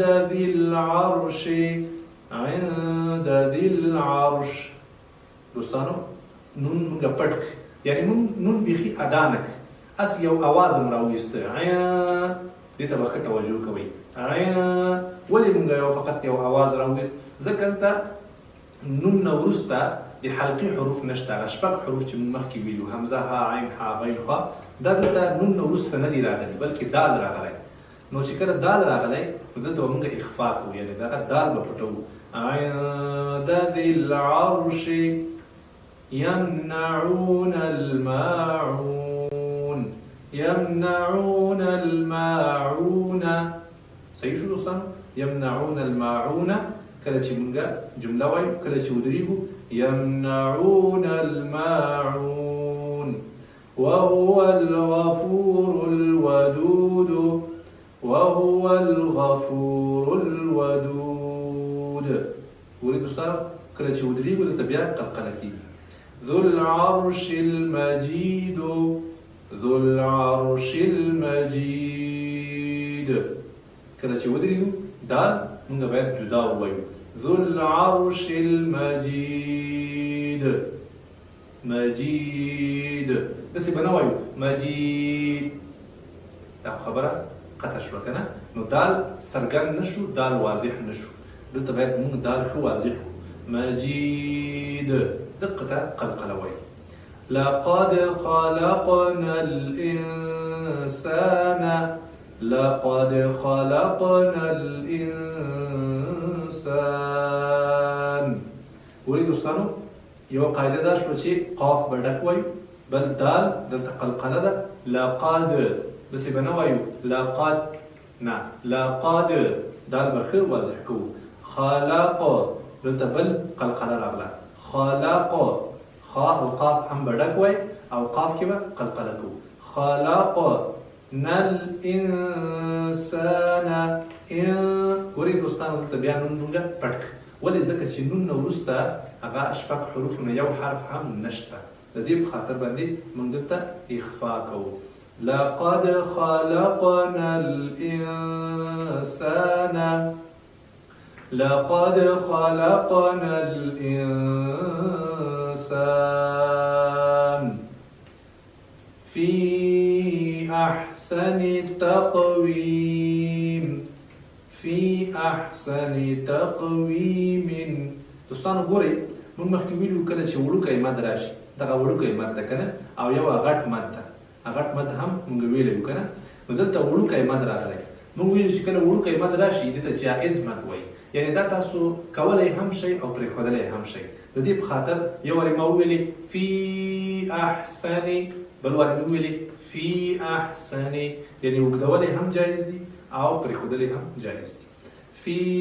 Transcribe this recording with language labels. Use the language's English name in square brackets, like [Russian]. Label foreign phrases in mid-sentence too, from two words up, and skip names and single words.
[Arabic] ذي العرش عند ذي العرش [Pashto] دوستانو نون موږ پټ یعنی نون بیخي ادا نه اس یو اواز هم راویسته دې ته به ښه توجه کوئ ولې موږ فقط یو اواز راویست ځکه دلته نون نه وروسته د حلقي حروف نشته هغه شپږ حروف چې موږ مخکې ویلو همزه ها عین ها غین خا دا دلته نون نه وروسته نه دي راغلي بلکې دال راغلی نو چې کله دال راغلی نو دلته به موږ اخفا کوو یعنې دغه دال به پټوو [Arabic] عند ذي العرش يمنعون الماعون يمنعون الماعون [Pashto] صحیح شو دوستان [Arabic] يمنعون الماعون [Pashto] کله چې موږ جمله وایو کله چې ودرېږو [Arabic] يمنعون الماعون وهو الغفور الودود وهو الغفور الودود [Pashto] ګورئ دوستان کله چې ودرېږو دلته بیا قلقله کېږي [Arabic] ذو العرش المجيد ذو العرش [Pashto] المجيد کله چې ودرېږو دال موږ باید جدا ووایو [Arabic] ذو العرش المجيد [Pashto] مجيد داسې به نه وایو مجيد دا خبره قطع شوه که نه نو دال څرګند نه شو دال واضح نه شو دلته باید موږ دال ښه واضح کړو مجيد دقة قلقلة وایي [Arabic] لقد خلقنا الإنسان لقد خلقنا [Pashto] الإنسان ولې دوستانو یوه قاعده دا شوه چې قاف به ډک وایو بل دال دلته قلقله ده لقد داسې به نه وایو لقد نه لقد دال به ښه واضح کوو خلق دلته بل قلقله راغله خلق خا او قاف هم به ډک وای او قاف کې به قلقله کوو خلقنا الانسان ګورئ دوستانو دلته بیا نون موږ پټ ولې ځکه چې نون نه وروسته هغه شپږ حروفو نه یو حرف هم نشته د دې په خاطر باندې موږ دلته اخفا کوو [Arabic] لقد خلقنا الانسان لقد خلقنا الإنسان في أحسن تقويم في أحسن تقويم [Pashto] دوستانو ګورئ موږ مخکې ویلو کله چې وړوکی مد راشي دغه وړوکی مد ده که نه او یو غټ مد ده غټ مد هم موږ ویلی وو که نه نو دلته وړوکی مد راغلی موږ ویلو چې کله وړوکی مد راشي دې ته جائز مد وایي یعنی دا تاسو کولی هم شئ او پرېښودلی هم شئ د دې په خاطر یو وارې ما وویلې [Arabic] فی احسن [Pashto] بل وارې مې وویلې [Arabic] فی احسن [Pashto] یعنی اوږدولی هم جایز دي او پرېښودلی هم جایز دي فی